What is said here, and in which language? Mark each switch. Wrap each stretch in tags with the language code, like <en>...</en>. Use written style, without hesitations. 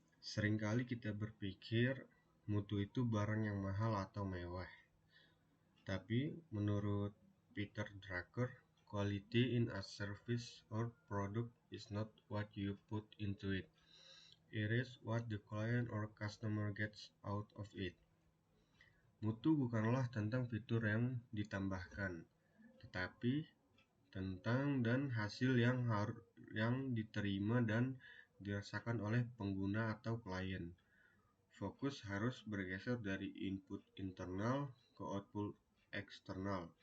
<id>Seringkali kita berpikir mutu itu barang yang mahal atau mewah. Tapi menurut</id> <en>Peter Drucker, quality in a service or product is not what you put into it. It is what the client or customer gets out of it.</en> <id>Mutu bukanlah tentang fitur yang ditambahkan, tetapi tentang dan hasil yang diterima dan dirasakan oleh pengguna atau klien. Fokus harus bergeser dari input internal ke output eksternal.</id>